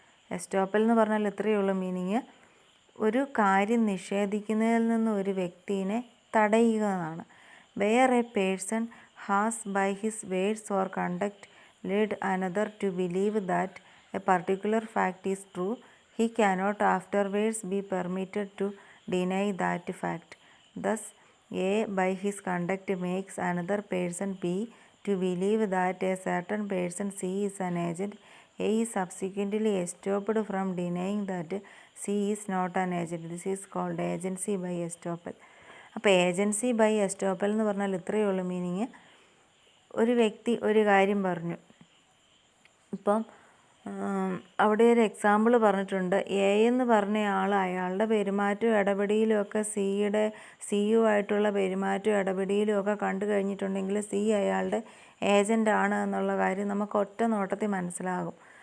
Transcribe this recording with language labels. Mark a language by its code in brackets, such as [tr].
[ml] Estoppel എന്ന് പറഞ്ഞാൽ ഇത്രയേ ഉള്ളൂ മീനിങ്. ഒരു കാര്യം നിഷേധിക്കുന്നതിൽ നിന്ന് ഒരു വ്യക്തിയെ തടയുക എന്നാണ്. [en] Where a person has by his words or conduct led another to believe that a particular fact is true, he cannot afterwards be permitted to deny that fact. Thus, A by his conduct makes another person B to believe that a certain person C is an agent. A is subsequently stopped from denying that C is not an agent. This is called agency by estoppel. [ml] അപ്പോൾ agency by estoppel എന്ന് പറഞ്ഞാൽ ഇത്രയേ ഉള്ളൂ meaning. ഒരു വ്യക്തി ഒരു കാര്യം പറഞ്ഞു. ഇപ്പം അവിടെ ഒരു എക്സാമ്പിൾ പറഞ്ഞിട്ടുണ്ട്. എ എന്ന് പറഞ്ഞ ആൾ അയാളുടെ പെരുമാറ്റവും ഇടപെടലും ഒക്കെ സിയുമായിട്ടുള്ള പെരുമാറ്റവും ഇടപെടലും ഒക്കെ കണ്ടു കഴിഞ്ഞിട്ടുണ്ടെങ്കിൽ സി അയാളുടെ ഏജൻ്റാണ് എന്നുള്ള കാര്യം നമുക്ക് ഒറ്റ നോട്ടത്തിൽ മനസ്സിലാകും.